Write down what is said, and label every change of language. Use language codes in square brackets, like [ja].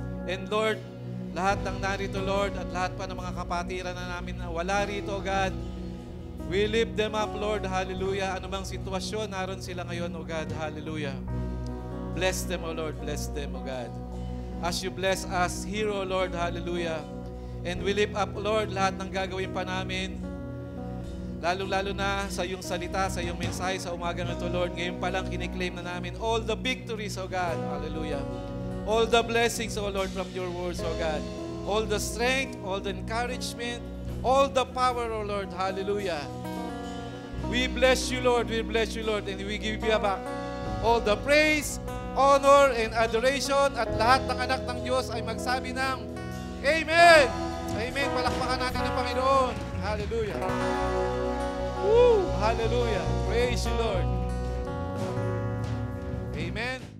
[tl] And Lord, lahat ng narito, Lord, at lahat pa ng mga kapatiran na namin na wala rito, [en] O God, we lift them up, Lord. [tl] Hallelujah. Anumang sitwasyon, naroon sila ngayon, [en] O God. Hallelujah. Bless them, O Lord. Bless them, O God. As you bless us here, O Lord. Hallelujah. And we lift up, Lord, [tl] lahat ng gagawin pa namin. Lalo-lalo na sa iyong salita, sa iyong mensahe sa umaga na ito, Lord. Ngayon pa lang kiniklaim na namin [en] all the victories, O God. [tl] Hallelujah. [en] All the blessings, O Lord, from your words, O God. All the strength, all the encouragement, all the power, O Lord. Hallelujah. We bless you, Lord. We bless you, Lord. And we give you back all the praise, honor, and adoration. [tl] At lahat ng anak ng Diyos ay magsabi ng Amen! Amen! Palakpakan natin ang Panginoon. [en] Hallelujah. Woo! Hallelujah. Praise you, Lord. Amen.